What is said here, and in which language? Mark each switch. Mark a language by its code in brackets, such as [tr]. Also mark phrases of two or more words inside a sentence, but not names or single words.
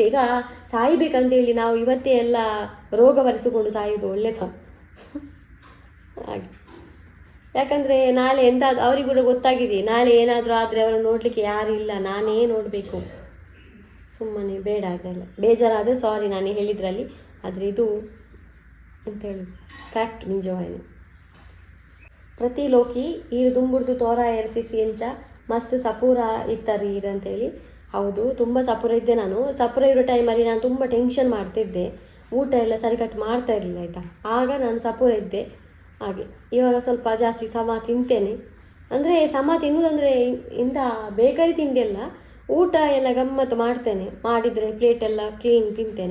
[kn] ಈಗ ಸಾಯಬೇಕಂತೇಳಿ ನಾವು ಇವತ್ತೇ ಎಲ್ಲ ರೋಗ ಬರೆಸಿಕೊಂಡು ಸಾಯುವುದು ಒಳ್ಳೆ ಹಾಗೆ. ಯಾಕಂದರೆ ನಾಳೆ ಎಂತ ಅವರಿಗೂ ಕೂಡ ಗೊತ್ತಾಗಿದೆ, ನಾಳೆ ಏನಾದರೂ ಆದರೆ ಅವರು ನೋಡಲಿಕ್ಕೆ ಯಾರು ಇಲ್ಲ, ನಾನೇ ನೋಡಬೇಕು. ಸುಮ್ಮನೆ ಬೇಡ ಅದೆಲ್ಲ. ಬೇಜಾರಾದರೆ ಸಾರಿ ನಾನೇ ಹೇಳಿದ್ರಲ್ಲಿ, ಆದರೆ ಇದು ಅಂತ ಹೇಳೋದು ಫ್ಯಾಕ್ಟ್ ನಿಜವಾಯಿತು. [tcy] ಪ್ರತಿ ಲೋಕಿ ಈರು ದುಂಬುಡ್ದು ತೋರ ಎರ್ಸಿಸಿ ಎಂಚ ಮಸ್ತ್ ಸಪೂರ ಇತ್ತಾರೆ ಈರು ಅಂತೇಳಿ. [kn] ಹೌದು, ತುಂಬ ಸಪೂರ ಇದ್ದೆ ನಾನು. ಸಪೂರ ಇರೋ ಟೈಮಲ್ಲಿ ನಾನು ತುಂಬ ಟೆನ್ಷನ್ ಮಾಡ್ತಿದ್ದೆ, ಊಟ ಎಲ್ಲ ಸರಿ ಕಟ್ ಮಾಡ್ತಾ ಇರಲಿಲ್ಲ ಆಯಿತಾ, ಆಗ ನಾನು ಸಪೂರ ಇದ್ದೆ. ಹಾಗೆ ಇವಾಗ ಸ್ವಲ್ಪ ಜಾಸ್ತಿ ಸಮ ತಿಂತೇನೆ. ಅಂದರೆ ಸಮ ತಿನ್ನುವುದಂದರೆ ಇಂಥ ಬೇಕರಿ ತಿಂಡಿ ಎಲ್ಲ, ಊಟ ಎಲ್ಲ ಗಮ್ಮತ್ತು ಮಾಡ್ತೇನೆ, ಮಾಡಿದರೆ ಪ್ಲೇಟೆಲ್ಲ ಕ್ಲೀನ್ ತಿಂತೇನೆ.